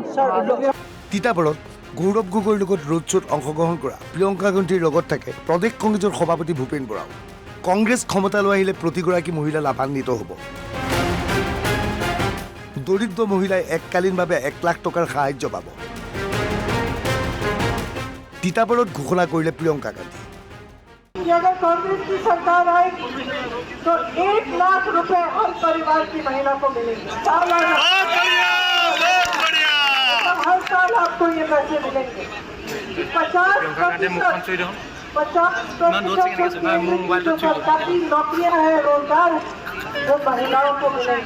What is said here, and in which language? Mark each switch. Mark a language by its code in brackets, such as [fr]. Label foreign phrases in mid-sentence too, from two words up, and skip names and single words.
[as] তিতাবৰত গৌৰৱ গগৈৰ লগত ৰোড শ্ব'ত অংশগ্ৰহণ কৰা প্ৰিয়ংকা গান্ধীৰ লগত থাকে প্ৰদেশ কংগ্ৰেছৰ সভাপতি ভূপেন বৰাও। কংগ্ৰেছ ক্ষমতালৈ আহিলে প্ৰতিগৰাকী মহিলা লাভান্বিত হ'ব। দৰিদ্ৰ মহিলাই এককালীনভাৱে 1 লাখ টকাৰ সাহায্য পাব। তিতাবৰত ঘোষণা কৰিলে প্ৰিয়ংকা গান্ধী। [hi] कि अगर कांग्रेस की सरकार आएगी तो 1 लाख रुपए हर परिवार की महिला को मिलेंगे। सालाना हर साल आपको ये पैसे मिलेंगे। 50% जो सरकारी नौकरियां हैं, रोजगार वो महिलाओं को मिलेंगे।